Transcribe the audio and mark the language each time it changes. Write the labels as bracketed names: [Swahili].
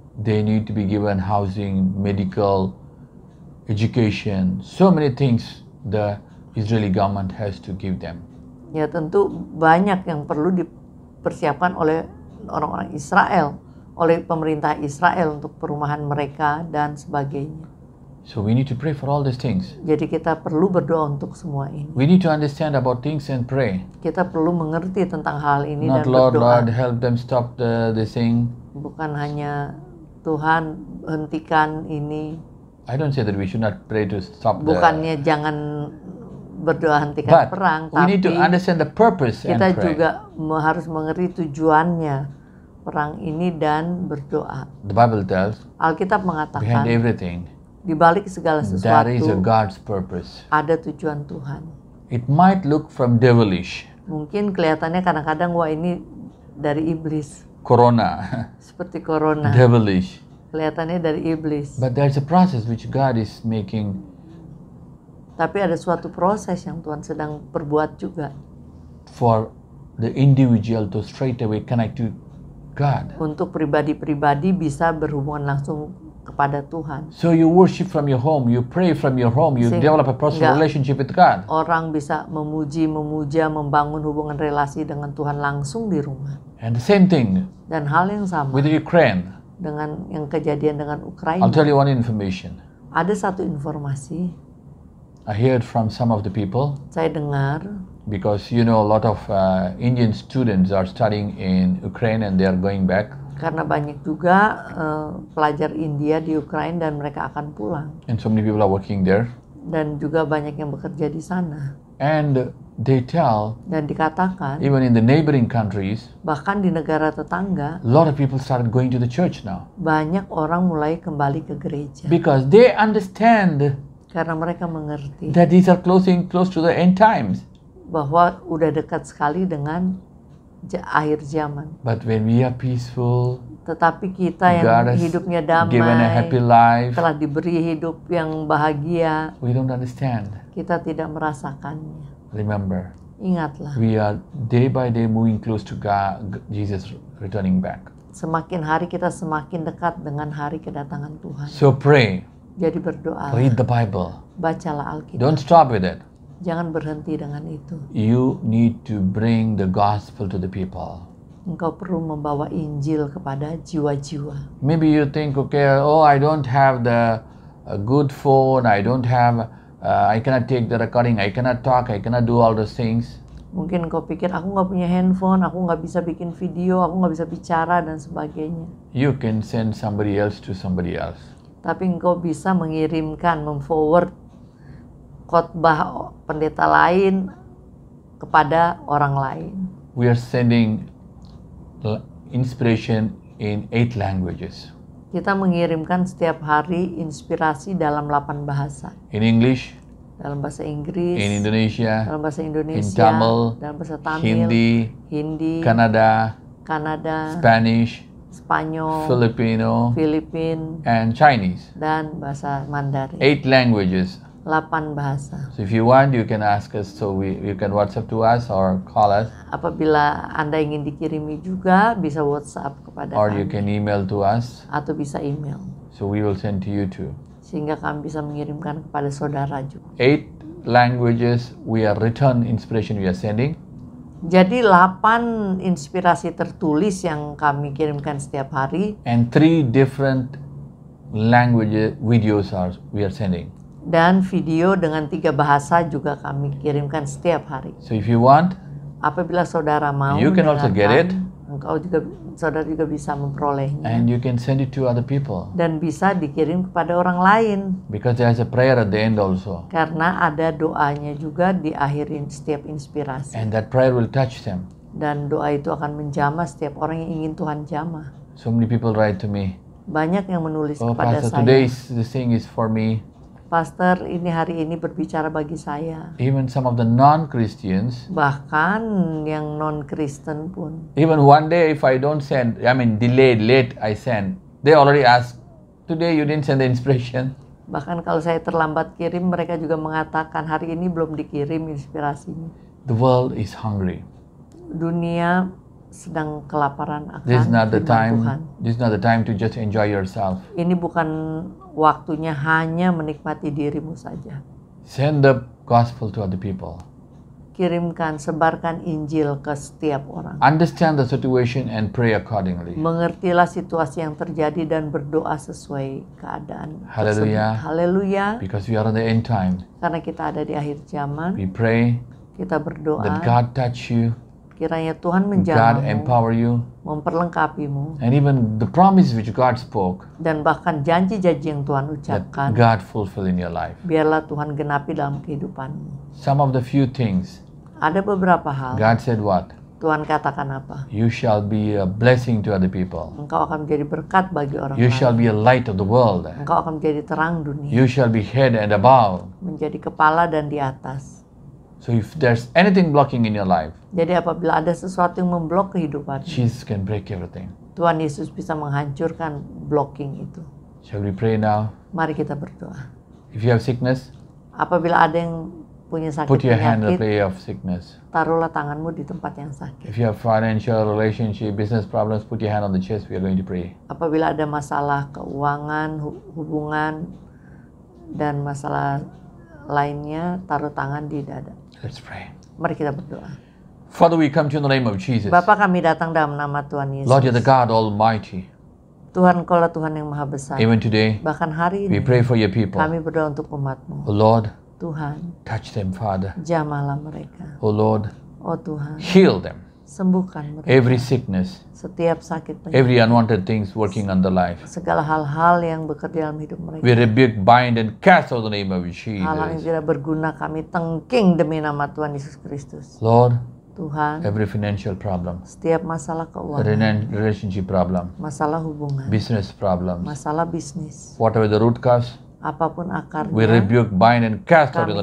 [English] They need to be given housing, medical, education, so many things the Israeli government has to give them. [Indonesian] Ya tentu banyak yang perlu dipersiapkan oleh orang-orang Israel, oleh pemerintah Israel untuk perumahan mereka dan sebagainya. [English] So we need to pray for all these things. [Indonesian] Jadi kita perlu berdoa untuk semua ini. [English] We need to understand about things and pray. [Indonesian] Kita perlu mengerti tentang hal ini [English] Not [Indonesian] dan [English] Lord, [Indonesian] berdoa. [English] Lord, help them stop this thing. [Indonesian] Bukan hanya Tuhan hentikan ini. [English] I don't say that we should not pray to stop [Indonesian] Bukannya jangan berdoa hentikan [English] but [Indonesian] perang, [English] we need to [Indonesian] tapi [English] understand the purpose and [Indonesian] kita [English] pray. [Indonesian] juga harus mengerti tujuannya perang ini dan berdoa. [English] The Bible tells [Indonesian] Alkitab [English] behind [Indonesian] mengatakan [English] everything [Indonesian] di balik segala [English] there [Indonesian] sesuatu [English] is a God's purpose. [Indonesian] ada tujuan Tuhan. [English] It might look from devilish, [Indonesian] Mungkin kelihatannya kadang-kadang wah ini dari iblis, [English] corona, [Indonesian] seperti corona. [English] devilish. [Indonesian] Kelihatannya dari iblis. [English] But there's a process which God is making [Indonesian] Tapi ada suatu proses yang Tuhan sedang perbuat juga [English] for the individual to straight away connect to God. [Indonesian] untuk pribadi-pribadi bisa berhubungan langsung kepada Tuhan. [English] So you worship from your home, you pray from your home, you [Indonesian] Sehingga [English] develop a personal [Indonesian] enggak. [English] relationship with God. [Indonesian] Orang bisa memuji, memuja, membangun hubungan relasi dengan Tuhan langsung di rumah. [English] And the same thing [Indonesian] Dan hal yang sama [English] with Ukraine. [Indonesian] dengan yang kejadian dengan [English] I'll [Indonesian] Ukraina. [English] tell you one information. [Indonesian] Ada satu informasi [English] I heard from some of the people [Indonesian] saya dengar, [English] because you know a lot of Indian students are studying in Ukraine and they are going back. [Indonesian] karena banyak juga pelajar India di Ukraina dan mereka akan pulang. [English] And so many people are working there. [Indonesian] Dan juga banyak yang bekerja di sana. [English] And they tell, [Indonesian] Dan dikatakan, [English] even in the neighboring countries, [Indonesian] bahkan di negara tetangga, [English] a lot of people started going to the church now. [Indonesian] banyak orang mulai kembali ke gereja. [English] Because they understand [Indonesian] Karena mereka mengerti [English] that these are close to the end times. [Indonesian] bahwa udah dekat sekali dengan akhir zaman. [English] But when we are peaceful, [Indonesian] Tetapi kita yang [English] God has [Indonesian] hidupnya [English] given a happy [Indonesian] damai, [English] life, [Indonesian] telah diberi hidup yang bahagia, [English] we don't understand. [Indonesian] kita tidak merasakannya. [English] Remember, [Indonesian] Ingatlah, [English] we are day by day moving close to God, Jesus returning back. [Indonesian] semakin hari kita semakin dekat dengan hari kedatangan Tuhan. [English] So pray, [Indonesian] Jadi berdoa, [English] read the Bible. [Indonesian] bacalah Alkitab. [English] Don't stop with it. [Indonesian] Jangan berhenti dengan itu. [English] You need to bring the gospel to the people. [Indonesian] Engkau perlu membawa Injil kepada jiwa-jiwa. [English] Maybe you think, okay, oh, I don't have the good phone, I don't have, I cannot take the recording, I cannot talk, I cannot do all those things. [Indonesian] Mungkin engkau pikir, aku nggak punya handphone, aku nggak bisa bikin video, aku nggak bisa bicara, dan sebagainya. [English] You can send somebody else to somebody else. [Indonesian] Tapi engkau bisa mengirimkan, memforward khotbah pendeta lain kepada orang lain. [English] We are sending inspiration in 8 languages. [Indonesian] Kita mengirimkan setiap hari inspirasi dalam 8 bahasa. [English] In English, [Indonesian] Dalam bahasa Inggris, [English] in Indonesia, [Indonesian] dalam bahasa [English] in [Indonesian] Indonesia, [English] Tamil, [Indonesian] dalam bahasa Tamil, [English] Hindi, [Indonesian] Hindi, [English] Kannada, [Indonesian] Kanada, [English] Spanish, [Indonesian] Spanyol, [English] Filipino, [Indonesian] Filipin, [English] and Chinese. [Indonesian] dan bahasa Mandarin. [English] 8 languages. [Indonesian] 8 bahasa. [English] So if you want, you can ask us, so you can WhatsApp to us or call us, [Indonesian] Apabila Anda ingin dikirimi juga, bisa WhatsApp kepada [English] or you [Indonesian] kami, [English] can email to us. [Indonesian] atau bisa email. [English] So we will send to you too. [Indonesian] Sehingga kami bisa mengirimkan kepada saudara juga. [English] 8 languages we are written inspiration we are sending. [Indonesian] Jadi 8 inspirasi tertulis yang kami kirimkan setiap hari, [English] And 3 different language videos we are sending. [Indonesian] dan video dengan 3 bahasa juga kami kirimkan setiap hari. [English] So if you want, [Indonesian] Apabila saudara mau [English] You can also get it. [Indonesian] saudara juga bisa memperolehnya. [English] and you can send it to other people. [Indonesian] Dan bisa dikirim kepada orang lain. [English] Because there's a prayer at the end also. [Indonesian] Karena ada doanya juga di akhir setiap inspirasi. [English] And that prayer will touch them. [Indonesian] Dan doa itu akan menjamah setiap orang yang ingin Tuhan jamah. [English] So many people write to me, [Indonesian] Banyak yang menulis [English] oh [Indonesian] kepada [English] Pastor, [Indonesian] saya, [English] this thing is for me. [Indonesian] Pastor, ini hari ini berbicara bagi saya. [English] Even some of the non-Christians, [Indonesian] Bahkan yang non-Kristen pun. [English] even one day if I don't send, I mean delayed, late I send, they already ask, today you didn't send the inspiration. [Indonesian] Bahkan kalau saya terlambat kirim, mereka juga mengatakan hari ini belum dikirim inspirasinya. [English] The world is hungry. [Indonesian] Dunia sedang kelaparan akan [English] This is not the [Indonesian] firman Tuhan. [English] time. This is not the time to just enjoy yourself. [Indonesian] Ini bukan waktunya hanya menikmati dirimu saja. [English] Send the gospel to other people. [Indonesian] Kirimkan, sebarkan Injil ke setiap orang. [English] Understand the situation and pray accordingly. [Indonesian] Mengertilah situasi yang terjadi dan berdoa sesuai keadaan Haleluya. tersebut. Haleluya. [English] Because we are on the end time. [Indonesian] Karena kita ada di akhir zaman, [English] We pray [Indonesian] kita berdoa [English] that God touch you, [Indonesian] kiranya Tuhan [English] God [Indonesian] menjamahmu, [English] empower you, [Indonesian] memperlengkapimu, [English] and even the promise which God spoke, [Indonesian] dan bahkan janji-janji yang Tuhan [English] that [Indonesian] ucapkan, [English] God fulfill in your life. [Indonesian] biarlah Tuhan genapi dalam kehidupanmu. [English] Some of the few things, [Indonesian] Ada beberapa hal, [English] God said what? [Indonesian] Tuhan katakan apa? [English] You shall be a blessing to other people. [Indonesian] Engkau akan menjadi berkat bagi orang [English] You [Indonesian] lain. [English] shall be a light of the world. [Indonesian] Engkau akan menjadi terang dunia, [English] You shall be head and above. [Indonesian] menjadi kepala dan di atas. [English] So if there's anything blocking in your life, [Indonesian] Jadi apabila ada sesuatu yang memblok kehidupan, [English] Jesus can break everything. [Indonesian] Tuhan Yesus bisa menghancurkan blocking itu. [English] Shall we pray now? [Indonesian] Mari kita berdoa. [English] If you have sickness, [Indonesian] Apabila ada yang punya sakit [English] put your hand in the [Indonesian] penyakit, [English] place of sickness. [Indonesian] taruhlah tanganmu di tempat yang sakit. [English] If you have financial, relationship, business problems, put your hand on the chest. We are going to pray. [Indonesian] Apabila ada masalah keuangan, hubungan, dan masalah lainnya, taruh tangan di dada. [English] Let's pray. [Indonesian] Mari kita berdoa. [English] Father, we come to you in the name of Jesus. [Indonesian] Bapa, kami datang dalam nama Tuhan Yesus. [English] Lord, you're the God Almighty. [Indonesian] Tuhan, Engkaulah Tuhan yang Maha Besar. [English] Even today, [Indonesian] Bahkan hari [English] we [Indonesian] ini, [English] pray for your people. [Indonesian] kami berdoa untuk umat-Mu. [English] Oh Lord, [Indonesian] Tuhan, [English] touch them, Father. [Indonesian] jamahlah mereka. [English] Oh Lord, [Indonesian] Oh Tuhan, [English] heal them. [Indonesian] sembuhkan mereka. [English] Every sickness, [Indonesian] Setiap sakit penyakit, [English] every unwanted things working on the life. [Indonesian] segala hal-hal yang bekerja dalam hidup mereka. [English] We rebuke, bind, and cast out the name of [Indonesian] Hal-hal yang [English] Jesus. [Indonesian] tidak berguna kami tengking demi nama Tuhan Yesus Kristus. [English] Lord, [Indonesian] Tuhan, [English] every financial problem, [Indonesian] setiap masalah keuangan, [English] relationship problem, [Indonesian] masalah hubungan, [English] business problems, [Indonesian] masalah bisnis, [English] whatever the root cause, [Indonesian] apapun [English] we [Indonesian] akarnya, [English] rebuke, bind, and cast out in the